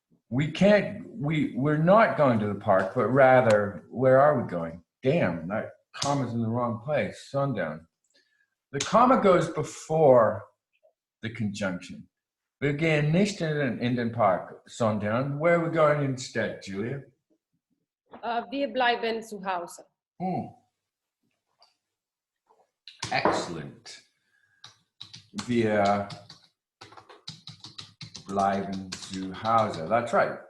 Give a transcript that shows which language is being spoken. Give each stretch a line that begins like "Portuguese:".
English: We're not going to the park, but rather, where are we going? Damn, that comma's in the wrong place, sundown. The comma goes before the conjunction.
German: Wir gehen nicht in den Park, sundown.
English: Where are we going instead, Julia?
German: Wir bleiben zu Hause.
English: Excellent.
German: Wir bleiben zu Hause.
English: That's right.